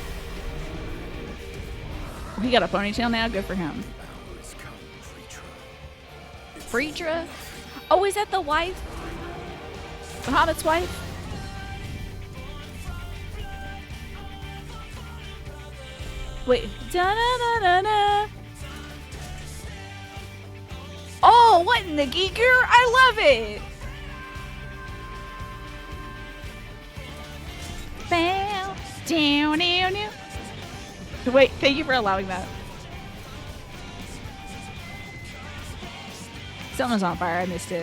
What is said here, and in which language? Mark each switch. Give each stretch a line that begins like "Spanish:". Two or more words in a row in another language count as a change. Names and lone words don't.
English: He got a ponytail now? Good for him. Freedra? Oh, is that the wife? The Hobbit's wife? Wait. Da-na-na-na-na. Oh, what in the geeker? I love it! Bam! Down, down, down. Wait, thank you for allowing that. Someone's on fire. I missed it.